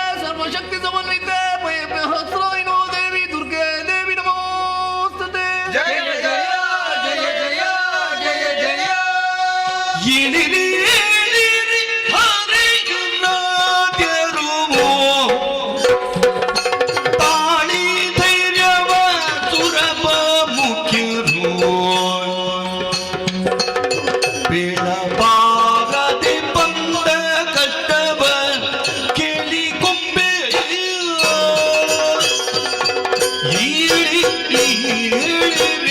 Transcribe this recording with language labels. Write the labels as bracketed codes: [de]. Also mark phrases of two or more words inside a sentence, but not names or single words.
[sa] ಸರ್ವಶಕ್ತಿ ಸಮನ್ವಿತೆ ಭಯಹಸ್ರಾಯಿನೋ ದೇವಿ ದುರ್ಗೆ ದೇವಿ ನಮೋಸ್ತುತೆ. ಜಯ ಜಯ ಜಯ ಜಯ ಜಯ ಜಯ [kn] ಇಳಿರಿ ಹರೆಯುನಾದ್ಯರುವೋ ತಾಳಿ ಧೈರ್ಯವ ಸುರಪ ಮುಖ್ಯರು ಬೆಳಬಾರದೆ ಬಂದ ಕಷ್ಟವ ಕೇಳಿಕೊಂಬೆ ಇಳಿರಿ